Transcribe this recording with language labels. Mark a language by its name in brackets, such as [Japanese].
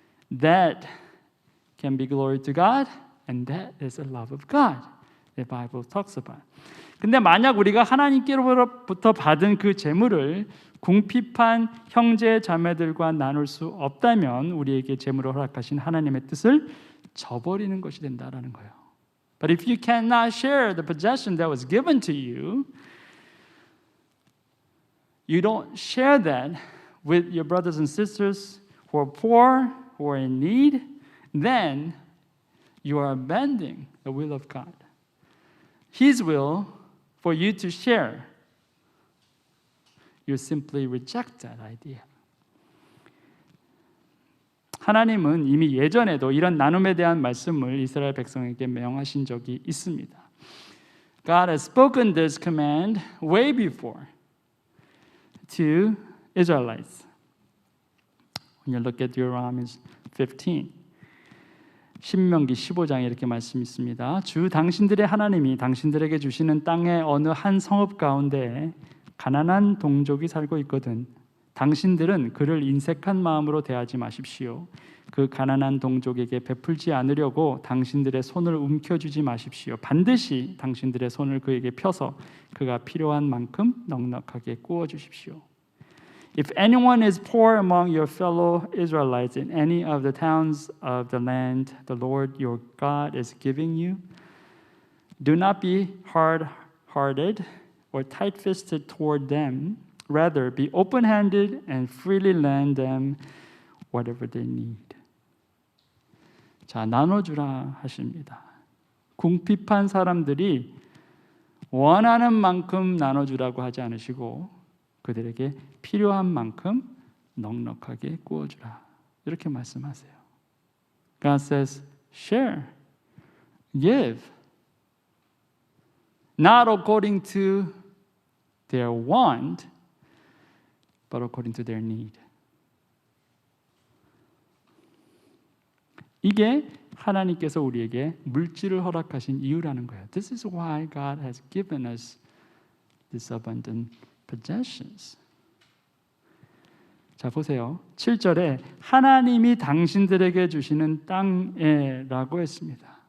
[English] That can be glory to God, and that is the love of God. The Bible talks about. [Korean] 근데 만약 우리가 하나님께로부터 받은 그 재물을 궁핍한 형제 자매들과 나눌 수 없다면 우리에게 재물을 허락하신 하나님의 뜻을 저버리는 것이 된다라는 거예요. [English] But if you cannot share the possession that was given to you, you don't share that with your brothers and sisters who are poor, who are in need, then you are abandoning the will of God. His will for you to share. You simply reject that idea. [Korean] 하나님은 이미 예전에도 이런 나눔에 대한 말씀을 이스라엘 백성에게 명하신 적이 있습니다. [English] God has spoken this command way before to Israelites. When you look at Deuteronomy 15, [Korean] 신명기 15장에 이렇게 말씀이 있습니다. 주 당신들의 하나님이 당신들에게 주시는 땅의 어느 한 성읍 가운데 가난한 동족이 살고 있거든. 당신들은 그를 인색한 마음으로 대하지 마십시오. 그 가난한 동족에게 베풀지 않으려고 당신들의 손을 움켜쥐지 마십시오. 반드시 당신들의 손을 그에게 펴서 그가 필요한 만큼 넉넉하게 구워 주십시오. [English] If anyone is poor among your fellow Israelites in any of the towns of the land the Lord your God is giving you, do not be hard-hearted or tight-fisted toward them. Rather, be open-handed and freely lend them whatever they need. [Korean] 자, 나눠주라 하십니다. 궁핍한 사람들이 원하는 만큼 나눠주라고 하지 않으시고 그들에게 필요한 만큼 넉넉하게 구워주라. 이렇게 말씀하세요. [English] God says, share, give. Not according to their want, but according to their need. [Korean] 이게 하나님께서 우리에게 물질을 허락하신 이유라는 거예요. [English] This is why God has given us this abundant possessions. [Korean] 자, 보세요. 7절에 하나님이 당신들에게 주시는 땅에라고 했습니다.